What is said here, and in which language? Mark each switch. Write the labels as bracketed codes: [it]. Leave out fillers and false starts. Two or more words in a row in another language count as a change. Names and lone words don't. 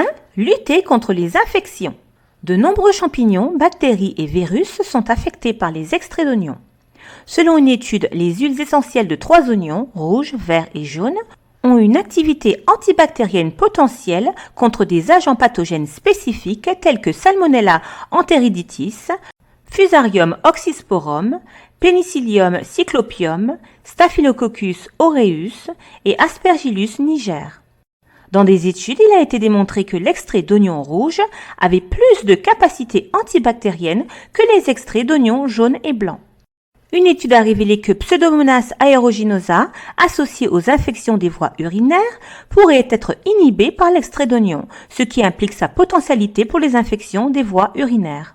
[fr] Lutter contre les infections. De nombreux champignons, bactéries et virus sont affectés par les extraits d'oignons. Selon une étude, les huiles essentielles de 3 oignons, rouges, verts et jaunes, ont une activité antibactérienne potentielle contre des agents pathogènes spécifiques tels que Salmonella enteriditis, Fusarium oxysporum, Penicillium cyclopium, Staphylococcus aureus et Aspergillus niger. Dans des études, il a été démontré que l'extrait d'oignon rouge avait plus de capacité antibactérienne que les extraits d'oignons jaunes et blancs. Une étude a révélé que Pseudomonas aeruginosa, associée aux infections des voies urinaires, pourrait être inhibée par l'extrait d'oignon, ce qui implique sa potentialité pour les infections des voies urinaires.